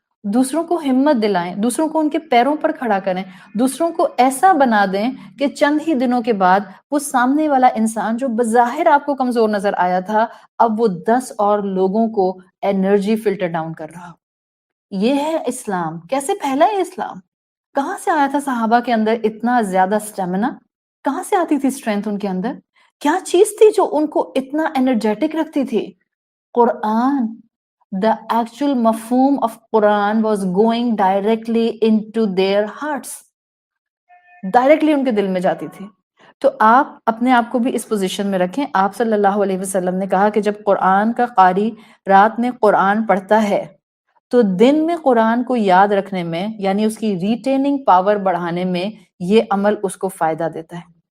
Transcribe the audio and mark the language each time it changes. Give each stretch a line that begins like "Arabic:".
Urdu: دوسروں کو ہمت دلائیں, دوسروں کو ان کے پیروں پر کھڑا کریں, دوسروں کو ایسا بنا دیں کہ چند ہی دنوں کے بعد وہ سامنے والا انسان جو بظاہر آپ کو کمزور نظر آیا تھا اب وہ 10 اور لوگوں کو انرجی فلٹر ڈاؤن کر رہا. یہ ہے اسلام. کیسے پھیلا ہے اسلام؟ کہاں سے آیا تھا صحابہ کے اندر اتنا زیادہ اسٹیمنا؟ کہاں سے آتی تھی اسٹرینتھ ان کے اندر؟ کیا چیز تھی جو ان کو اتنا انرجیٹک رکھتی تھی؟ قرآن.
English: The actual mafhum of Quran was going directly into their hearts.
Urdu: Directly ان کے دل میں جاتی تھی. تو آپ اپنے آپ کو بھی اس پوزیشن میں رکھیں. آپ صلی اللہ علیہ وسلم نے کہا کہ جب قرآن کا قاری رات میں قرآن پڑھتا ہے تو دن میں قرآن کو یاد رکھنے میں یعنی اس کی ریٹیننگ پاور بڑھانے میں یہ عمل اس کو فائدہ دیتا ہے.